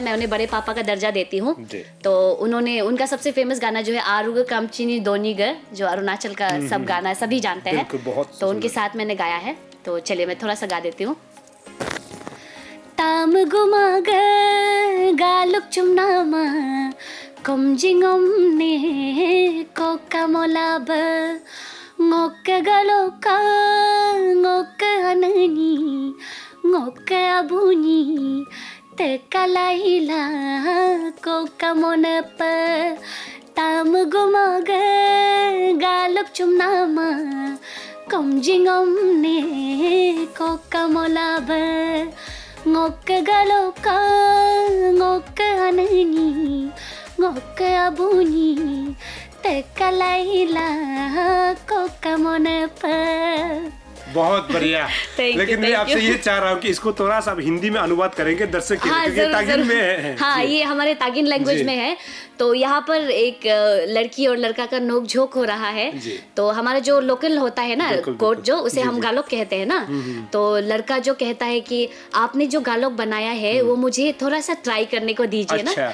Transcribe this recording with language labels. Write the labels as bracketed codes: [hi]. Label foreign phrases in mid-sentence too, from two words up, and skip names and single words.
[hi] मैं उन्हें बड़े पापा का दर्जा देती हूँ। तो उन्होंने उनका सबसे फेमस गाना जो है आरुग कामचिनी दोनीग, जो अरुणाचल का सब गाना सभी जानते हैं, तो उनके साथ मैंने गाया है। तो चलिए मैं थोड़ा सा गा देती हूँ। [tgj] ताम गुमाग गालुक चुमनामा komjingom ne koka molab ngok galoka ngok anani ngok abuni tekalaila koka monapa tam gumag galok chumnama komjingom ne koka molab ngok galoka ngok anani ngok abuni tekalaila koka monapa। [hi] बहुत बढ़िया। लेकिन मैं आपसे ये चाह रहा हूँ कि इसको थोड़ा सा हिंदी में अनुवाद करेंगे दर्शक के लिए, क्योंकि तागिन में है। हाँ, ये हमारे तागिन लैंग्वेज में है। तो यहाँ पर एक लड़की और लड़का का नोक झोंक हो रहा है। तो हमारा जो लोकल होता है ना कोट, जो उसे हम गालोक कहते हैं ना, तो लड़का जो कहता है कि आपने जो गालोक बनाया है वो मुझे थोड़ा सा ट्राई करने को दीजिए ना।